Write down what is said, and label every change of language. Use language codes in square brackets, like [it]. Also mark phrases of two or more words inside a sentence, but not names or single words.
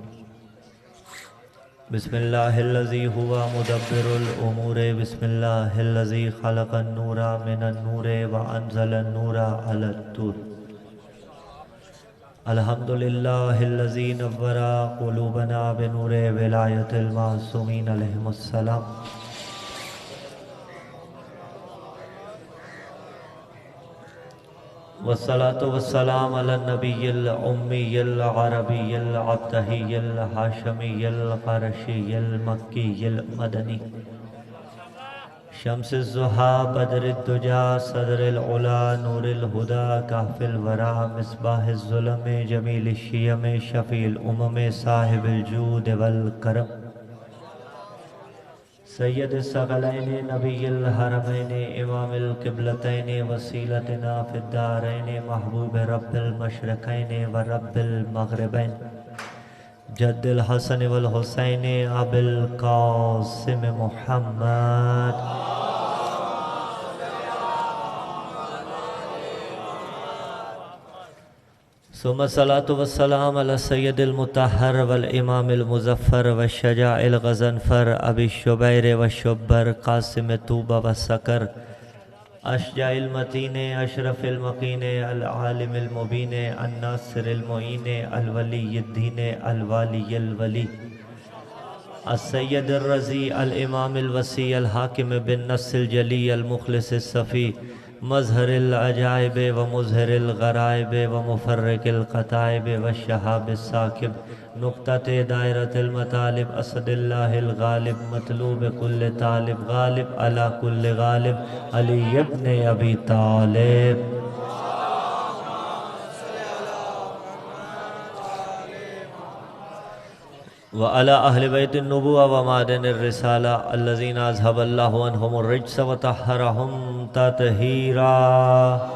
[ar] بسم اللہ الذی هو مدبر الامور، بسم اللہ الذی خلق النور من النور وانزل النور علی الطور، الحمدللہ الذی نور قلوبنا بنور ولایت المعصومین علیہم السلام۔ والصلاة والسلام على النبی الأمی العربی العبدہی الحاشمی القرشی المکی المدنی، شمس الضحیٰ بدر الدجا صدر العلا نور الہدا کہف الورا مصباح الظلم جمیل الشیم شفیع الامم صاحب الجود والکرم، سید الثقلین نبی الحرمین امام القبلتین وسیلتنا فی الدارین محبوب رب المشرقین و رب المغربین، جد الحسن والحسین ابی القاسم محمد، ثم الصلاة والسلام على السید المطہر والامام المظفر والشجاع الغضنفر ابی الشبیر والشبر قاسم طوبہ والسکر، اشجع المتین اشرف المقین العالم المبین الناصر المعین الولی الدین الوالی الولی، السید الرضی الامام الوسیع الحاکم بالنص الجلی المخلص الصفی، مظہر العجائب و مظہر الغرائب و مفرق القطائب والشہاب الساکب، نقطۃ دائرۃ المطالب، اسد اللہ الغالب، مطلوب کل طالب، غالب علی کل غالب، علی ابن ابی طالب۔ وعلى أهل بيت النبوة ومعدن الرسالة الذين أذهب الله عنهم الرجس وطهرهم تطهيرا،